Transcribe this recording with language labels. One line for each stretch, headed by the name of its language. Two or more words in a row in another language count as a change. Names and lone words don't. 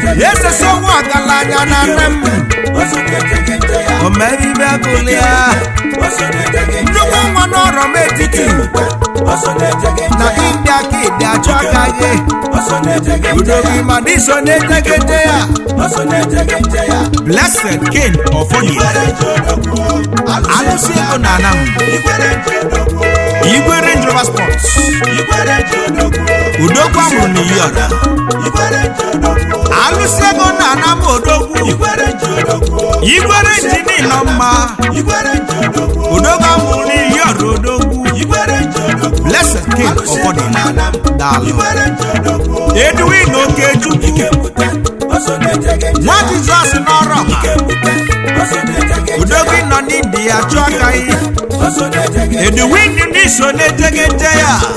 Igbo: Ese so nwa ọgaranya na nne m. O mere ibe agụlị ya. Nnukwu nwa n'ọrọ m etiti. Na India ka ịdị achọ aka gị. Udo gị ma na iso na-etegete ya.
English: Blessed King of Onyinye.
Igbo: Alụsị ego na Anam. Igwe Range Rover Sports. Udogwu amụrụ na Iyi Ọra. Alụsị ego na Anam Odogwu. Igwe Range niile mma. Odogwu amụrụ na Iyi Ọra Odogwu.
English: Blessed King of Onyinye.
Igbo: Daalụ. Edwin Okechukwu. Nwa Jizọs n'ọrụ ọha. Odogwu nọ n'India chụọ aka ya. Edwin ndị so na-ejegeje ya.